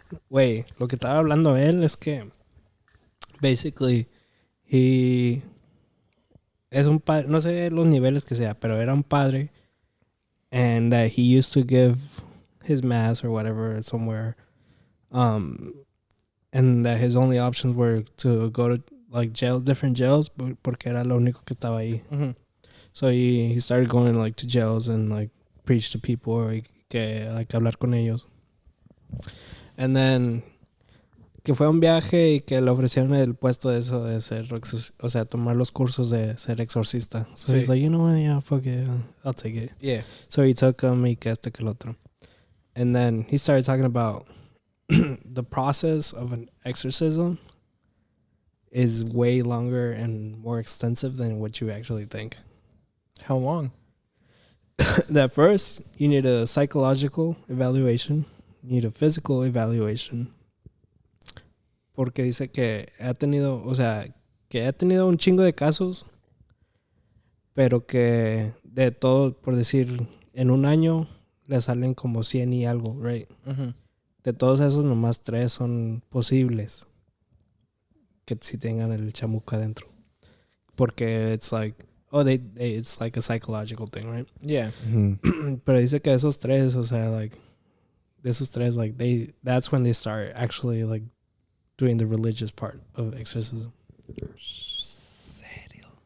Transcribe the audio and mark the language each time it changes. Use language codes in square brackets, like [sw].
[es] Wait, lo que estaba hablando él es que basically he es un padre, no sé los niveles que sea, pero era un padre, and that he used to give his mass or whatever somewhere, and that his only options were to go to like different jails, porque era lo único que estaba ahí. [en] Mm-hmm. So he started going like to jails and like preach to people or que like hablar con ellos. [es] And then que fue a un viaje y que le ofrecieron el puesto de eso de ser o sea, tomar los cursos de ser exorcista. [en] So [es] Sí. [en] he's like, you know what, yeah, fuck it, I'll take it. Yeah. [es] So he took him y que esto que el otro. [en] And then he started talking about the process of an exorcism is way longer and more extensive than what you actually think. How long? That first, you need a psychological evaluation. You need a physical evaluation. [es] Porque dice que ha tenido, o sea, que ha tenido un chingo de casos, pero que de todo, por decir, en un año le salen como 100 y algo, right? [en] Mm-hmm. [es] De todos esos, nomás 3 son posibles que si tengan el chamuco adentro. [en] Porque it's like, it's like a psychological thing, right? Yeah. Pero dice que esos 3, o sea, like, de esos 3, like, that's when they start actually, like, doing the religious part of exorcism. [es] Serio.